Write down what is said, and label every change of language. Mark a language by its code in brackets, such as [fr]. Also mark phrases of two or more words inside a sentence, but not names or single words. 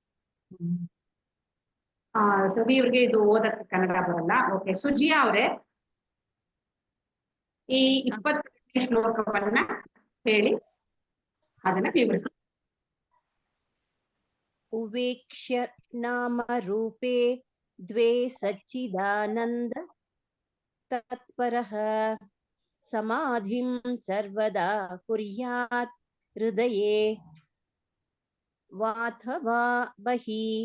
[kn] ಸುಜಿ ಇವ್ರಿಗೆ ಇದು ಓದಕ್ಕೆ ಕನ್ನಡ ಬರಲ್ಲ. ಓಕೆ, ಸುಜಿಯಾ ಅವರೇ ಈ 22ನೇ ಶ್ಲೋಕವನ್ನ ಹೇಳಿ, ಅದನ್ನ ವಿವರಿಸಿ. [sa] ಉವೇಕ್ಷ್ಯ ನಾಮ ರೂಪೇ ದ್ವೇ ಸಚ್ಚಿದಾನಂದ ತತ್ಪರಃ ಸಮಾಧಿಂ ಸರ್ವದಾ ಕುರ್ಯಾತ್ ಹೃದಯೇ ವಾಥವಾ ಬಹಿ.